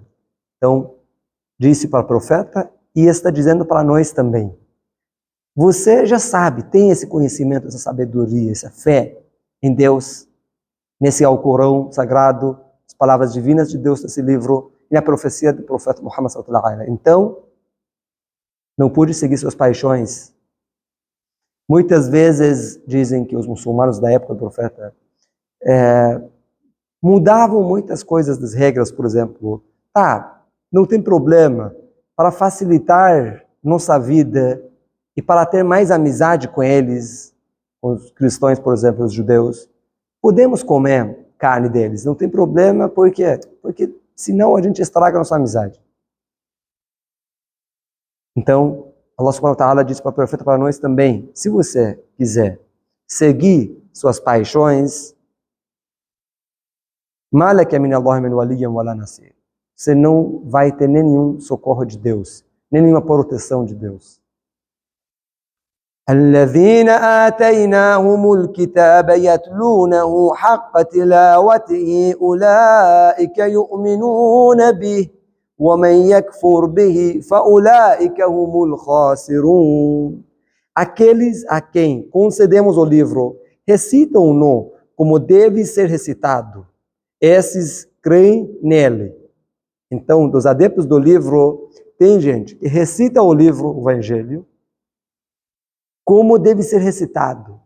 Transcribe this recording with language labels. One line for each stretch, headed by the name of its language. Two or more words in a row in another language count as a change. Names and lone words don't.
Portuguese: Então, disse para o profeta e está dizendo para nós também. Você já sabe, tem esse conhecimento, essa sabedoria, essa fé em Deus, nesse Alcorão sagrado, as palavras divinas de Deus nesse livro e a profecia do profeta Muhammad
Arabic: صلى الله عليه وسلم.
Portuguese: Então, não pude seguir suas paixões. Muitas vezes dizem que os muçulmanos da época do profeta mudavam muitas coisas das regras, por exemplo. Não tem problema, para facilitar nossa vida e para ter mais amizade com eles, com os cristãos, por exemplo, os judeus, podemos comer carne deles, não tem problema, por quê? Porque senão a gente estraga a nossa amizade. Então,
Arabic: الله سبحانه وتعالى
Portuguese: disse para o profeta, para nós também, se você quiser seguir suas paixões,
Arabic: مَا لَكَ مِنَ اللَّهِ مِنْ وَلِيٍّ وَلَا نَصِيرٍ.
Portuguese: Você não vai ter nenhum socorro de Deus, nenhuma proteção de Deus.
Arabic: الذين آتيناهم الكتاب يتلونه حق تلاوته أولئك يؤمنون به ومن يكفر به فأولئك هم الخاسرون.
Portuguese: Aqueles a quem concedemos o livro recitam-no como deve ser recitado. Esses creem nele. Então, dos adeptos do livro, tem gente que recita o livro, o Evangelho, como deve ser recitado.